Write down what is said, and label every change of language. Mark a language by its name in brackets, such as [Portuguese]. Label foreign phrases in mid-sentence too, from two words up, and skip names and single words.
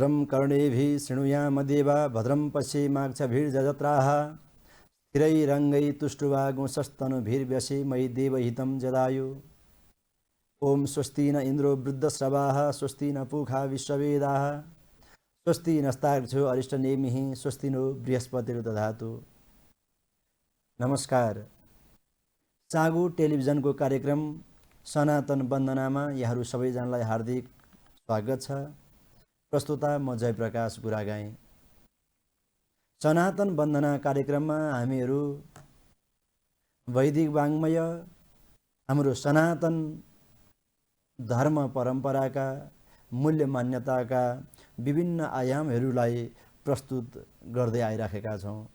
[Sanskrit] कर्णेभिः शृणुयामदेवा भद्रं पश्येमाक्षभिर्जजत्राः स्थिरैरङ्गै तुष्टुवागुंसस्तनुभिर्व्यसे मयि देवहितं जदायु। ओम स्वस्ति न इन्द्रो वृद्धश्रवाः स्वस्ति न पूषा विश्ववेदाः स्वस्ति नस्तार्क्ष्यो अरिष्टनेमिः स्वस्ति नो बृहस्पतिर्दधातु। [Nepali] नमस्कार। चागु टेलिभिजनको कार्यक्रम सनातन वन्दनामा यहाँहरू सबैजनालाई हार्दिक स्वागत छ। प्रस्तुता म जयप्रकाश गुरागाई। सनातन वन्दना कार्यक्रममा हामीहरू वैदिक वाङ्मय, हाम्रो सनातन धर्म परम्पराका मूल्य मान्यताका विभिन्न आयामहरूलाई प्रस्तुत गर्दै आइराखेका छौँ।